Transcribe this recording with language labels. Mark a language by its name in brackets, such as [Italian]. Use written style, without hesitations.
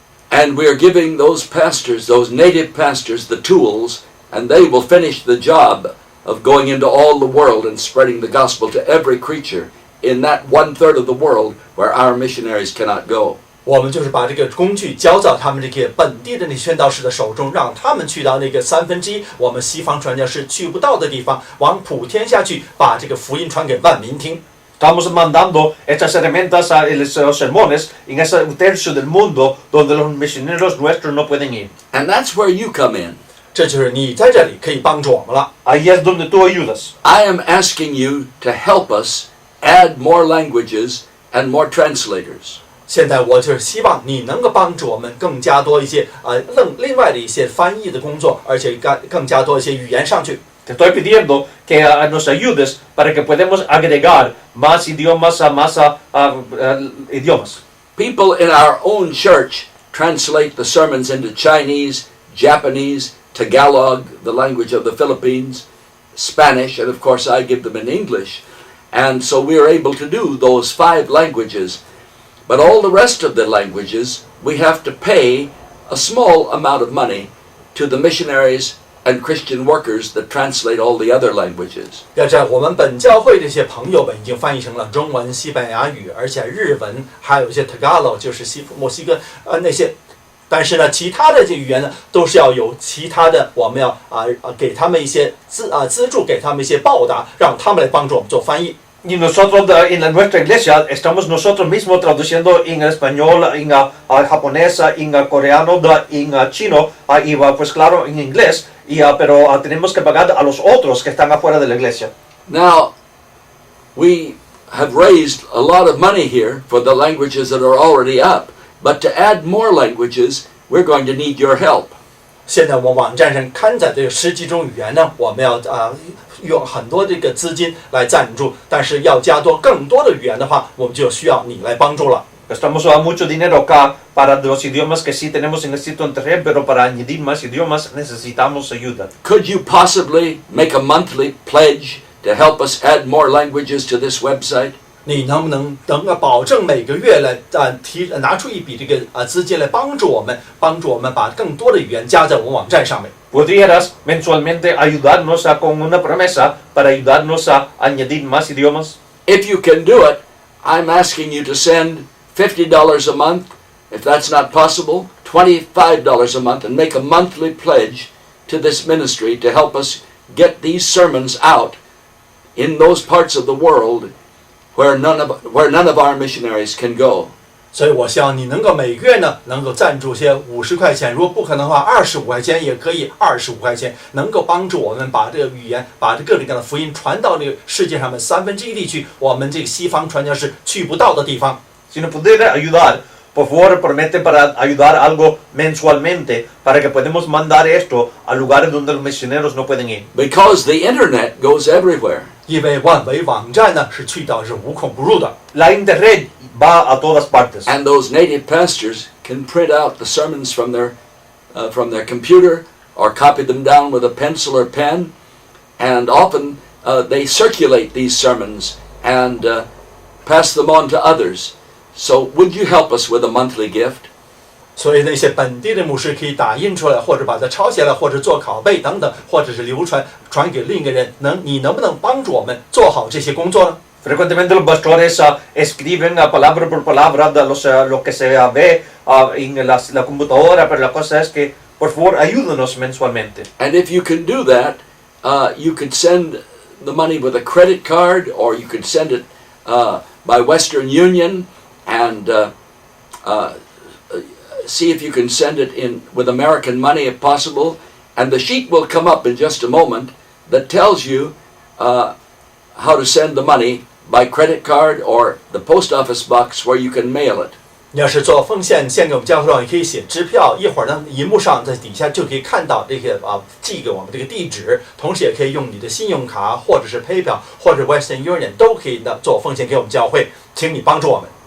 [English] And we are giving those pastors, those native pastors, the tools, and they will finish the job of going into all the world and spreading the gospel to every creature in that 1/3 of the world where our missionaries cannot go. [Chinese] 我们就是把这个工具交到他们这个本地的那宣道士的手中，让他们去到那个1/3我们西方传教士去不到的地方，往普天下去，把这个福音传给万民听。 [Spanish] Estamos mandando estas herramientas a los sermones en ese 1/3 del mundo donde los misioneros nuestros no pueden ir. [English] And that's where you come in. [Chinese] 这就是你在这里可以帮助我们了。 [Spanish] Ahí es donde tú ayudas. [English] I am asking you to help us add more languages and more translators. [Chinese] 现在我就是希望你能够帮助我们更加多一些另外的一些翻译的工作，而且更加多一些语言上去。 [Spanish] Te estoy pidiendo que nos ayudes para que podamos agregar más idiomas a más idiomas. [English] People in our own church translate the sermons into Chinese, Japanese, Tagalog, the language of the Philippines, Spanish, and of course I give them in English. And so we are able to do those 5 languages. But all the rest of the languages, we have to pay a small amount of money to the missionaries and Christian workers that translate all the other languages. [Chinese] 要知道，我们本教会这些朋友们已经翻译成了中文、西班牙语，而且日文，还有一些 Tagalog， 就是墨西哥那些。但是呢，其他的这语言呢，都是要有其他的，我们要给他们一些资助，给他们一些报答，让他们来帮助我们做翻译。 [Spanish] Y nosotros en nuestra iglesia estamos nosotros mismos traduciendo en español, en japonés, en coreano, en chino y pues claro en inglés, pero tenemos que pagar a los otros que están afuera de la iglesia. [English] Now, we have raised a lot of money here for the languages that are already up, but to add more languages, we're going to need your help. [Chinese] 现在我们网站上刊载的10几种语言呢，我们要用很多这个资金来赞助，但是要加多更多的语言的话，我们就需要你来帮助了。 [Spanish] Gastamos mucho dinero acá para los idiomas que sí tenemos en el sitio internet, pero para añadir más idiomas necesitamos ayuda. [English] Could you possibly make a monthly pledge to help us add more languages to this website? [Chinese] 你能不能保证每个月来拿出一笔这个资金来帮助我们把更多的语言加在我们网站上面？ [Spanish] ¿Podrías mensualmente ayudarnos con una promesa para ayudarnos a añadir más idiomas? [English] If you can do it, I'm asking you to send $50 a month. If that's not possible, $25 a month, and make a monthly pledge to this ministry to help us get these sermons out in those parts of the world where none of our missionaries can go. [Chinese] 所以我希望你能够每个月呢能够赞助些50块钱，如果不可能的话，25块钱也可以，25块钱能够帮助我们把这个语言，把这各种各样的福音传到这个世界上面1/3地区，我们这个西方传教士去不到的地方。 [Spanish] Si nos pudiera ayudar, por favor, promete para ayudar algo mensualmente para que podamos mandar esto a lugares donde los misioneros no pueden ir. [English] Because the internet goes everywhere. [Chinese] 因为万维网站呢是去到是无孔不入的。 [Spanish] La internet va a todas partes. [English] And those native pastors can print out the sermons from their computer or copy them down with a pencil or pen, and often they circulate these sermons and pass them on to others. So would you help us with a monthly gift? [Chinese] 所以那些本地的牧师可以打印出来，或者把它抄下来，或者做拷贝等等，或者是传给另一个人。你能不能帮助我们做好这些工作呢？ [Spanish] Frecuentemente los pastores escriben palabra por palabra lo que se ve en la computadora, pero la cosa es que por favor ayúdanos mensualmente. [English] And if you can do that, you could send the money with a credit card, or you could send it by Western Union, and see if you can send it in with American money if possible. And the sheet will come up in just a moment that tells you how to send the money by credit card or the post office box where you can mail it. [Chinese] 你要是做奉献献给我们教会的话，你可以写支票，一会儿呢，荧幕上在底下就可以看到这个寄给我们这个地址，同时也可以用你的信用卡或者是 PayPal 或者 Western Union 都可以的做奉献给我们教会，请你帮助我们。